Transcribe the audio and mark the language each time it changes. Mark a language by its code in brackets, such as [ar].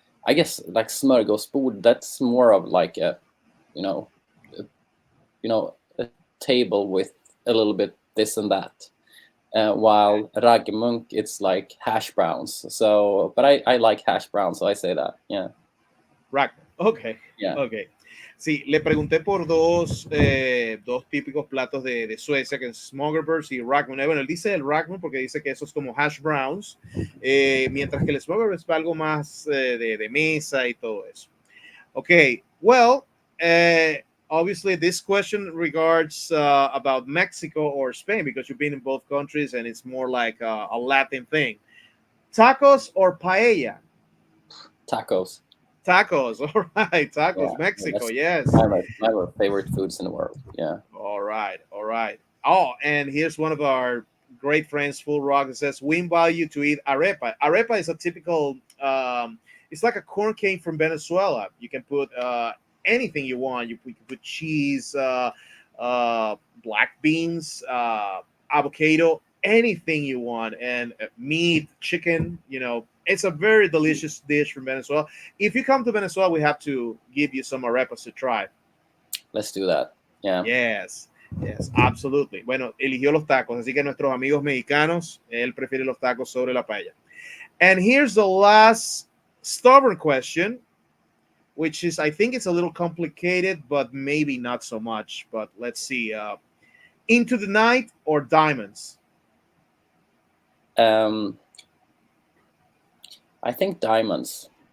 [en] I guess like smörgåsbord, that's more of like a, you know, a table with a little bit this and that. While raggmunk, it's like hash browns. So, but I like hash browns, so I say that. Yeah. Rack. Ok. Yeah. Ok. [es] Sí, le pregunté por dos típicos platos de Suecia, que es smørrebrød y raggmunk. Bueno, él dice el raggmunk porque dice que eso es como hash browns, mientras que el smørrebrød es algo más de mesa y todo eso. [en] Okay, well, obviously this question regards about Mexico or Spain, because you've been in both countries and it's more like a Latin thing. Tacos or paella? Tacos. Tacos, all right. Tacos, Yeah, Mexico, that's yes. my favorite foods in the world. Yeah. All right, all right. Oh, and here's one of our great friends, Full Rock, that says, we invite you to eat arepa. Arepa is a typical, it's like a corn cake from Venezuela. You can put anything you want. You can put cheese, black beans, avocado, anything you want, and meat, chicken, it's a very delicious dish from Venezuela. If you come to Venezuela, we have to give you some arepas to try. Let's do that. Yeah. Yes, absolutely. [es] Bueno, eligió los tacos, así que nuestros amigos mexicanos, él prefiere los tacos sobre la paella. [en] And here's the last stubborn question, which is, I think it's a little complicated, but maybe not so much. But let's see. Into the Night or Diamonds? I think Diamonds.